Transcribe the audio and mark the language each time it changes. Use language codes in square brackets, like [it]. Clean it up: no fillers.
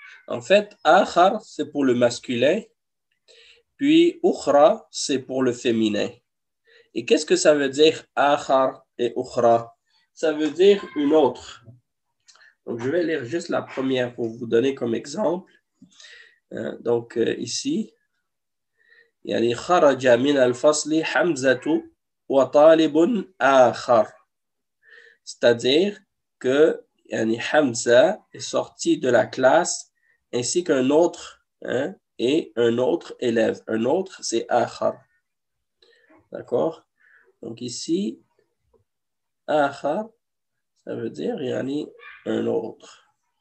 [fr] En fait, akhar c'est pour le masculin, puis ukhra c'est pour le féminin. Et qu'est-ce que ça veut dire akhar et ukhra? Ça veut dire une autre. Donc je vais lire juste la première pour vous donner comme exemple. Donc ici, [ar] يعني خرج من الفصل حمزة وطالب آخر. [fr] C'est-à-dire que Hamza est sorti de la classe ainsi qu'un autre et un autre élève. Un autre, c'est akhar. D'accord? Donc ici, akhar, ça veut dire un autre.